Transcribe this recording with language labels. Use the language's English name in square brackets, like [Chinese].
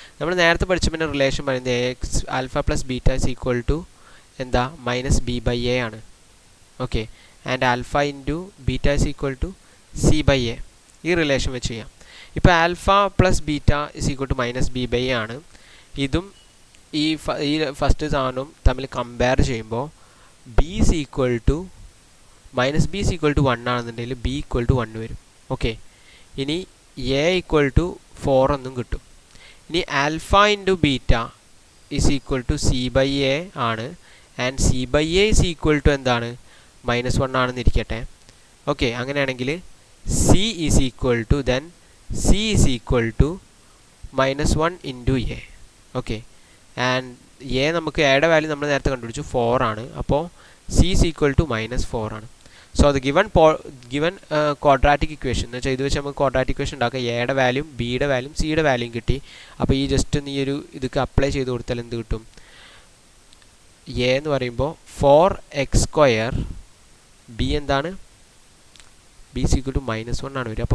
[Malayalam] നമ്മൾ നേരത്തെ പഠിച്ച പിന്നെ റിലേഷൻ പറയുന്നത് [English] alpha plus beta is equal to [Malayalam] എന്താ -b/a ആണ്. [English] Okay, and alpha into beta is equal to c/a. [Malayalam] ഈ റിലേഷൻ വെച്ച് ചെയ്യാം. [English] ഇപ്പോൾ alpha plus beta is equal to -b/a ആണ്. [Malayalam] ഇതും ഈ ഫസ്റ്റ് സാധനവും തമ്മിൽ കമ്പയർ ചെയ്യുമ്പോൾ [English] b is equal to -b is equal to 1 ആണെന്നുണ്ടെങ്കിൽ b equal to 1 വരും. Okay, ഇനി a equal to 4 എന്നും കിട്ടും. ഇനി alpha into beta is equal to c/a ആണ്. And c/a is equal to എന്താണ് -1 ആണെന്ന് ഇരിക്കട്ടെ. ഓക്കെ, അങ്ങനെയാണെങ്കിൽ c is equal to then c is equal to -1 into a. [Malayalam] Okay, and a നമുക്ക് എയുടെ വാല്യൂ നമ്മൾ നേരത്തെ കണ്ടുപിടിച്ചു 4 ആണ്. [English] അപ്പോൾ c is equal to -4 ആണ്. [Malayalam] സോ അത് ഗിവൺ ക്വാഡ്രാറ്റിക് ഇക്വേഷൻ എന്ന് വെച്ചാൽ ഇത് വെച്ച് നമുക്ക് ക്വാഡ്രാറ്റിക് ഇക്വേഷൻ ഉണ്ടാക്കുക. എയുടെ വാല്യൂം ബിയുടെ വാല്യൂം സിയുടെ വാല്യൂം കിട്ടി. അപ്പോൾ ഈ ജസ്റ്റ് ഈ ഒരു ഇതൊക്കെ അപ്ലൈ ചെയ്ത് കൊടുത്താൽ എന്ത് കിട്ടും, a എന്ന് പറയുമ്പോൾ 4x², b എന്താണ് [English] b is equal to -1 [Malayalam] ആണ് വരിക.